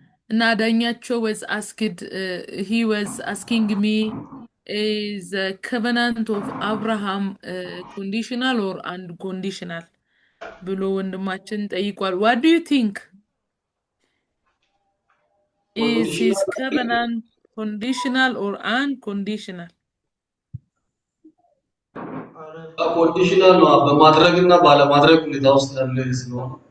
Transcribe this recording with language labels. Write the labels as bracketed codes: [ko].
[en] እና ዳኛቸው was asked he was asking me is the covenant of Abraham conditional or unconditional [am] ብሎ ወንድማችን ጠይቋል። [en] What do you think? Is his covenant conditional or unconditional? [am] ኮንዲሽናል ነው በማድረግና ባለማድረግ ሁኔታ ውስጥ ያለ ስለሆነ